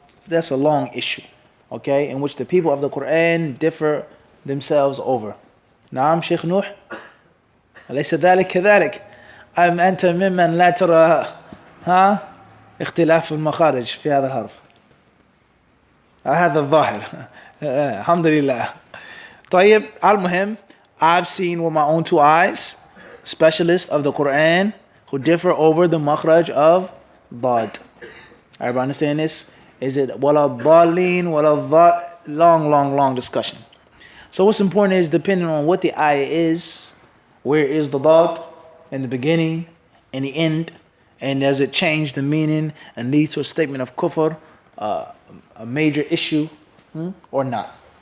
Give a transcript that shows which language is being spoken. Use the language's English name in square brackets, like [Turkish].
[English] That's a long issue, okay, in which the people of the Quran differ themselves over. [Arabic] نعم شيخ نوح أليس ذلك كذلك أم أنت ممن لا ترى اختلاف المخارج في هذا الحرف هذا الظاهر الحمد لله [English] طيب, al-muhim, I've seen with my own two eyes specialists of the Quran who differ over the makhraj of dad. Everybody understand this? Is it wala dhalin, wala dhal? Long discussion. So what's important is depending on what the ayah is, where is the dad in the beginning, in the end, and does it change the meaning and lead to a statement of kufr, a major issue, or not?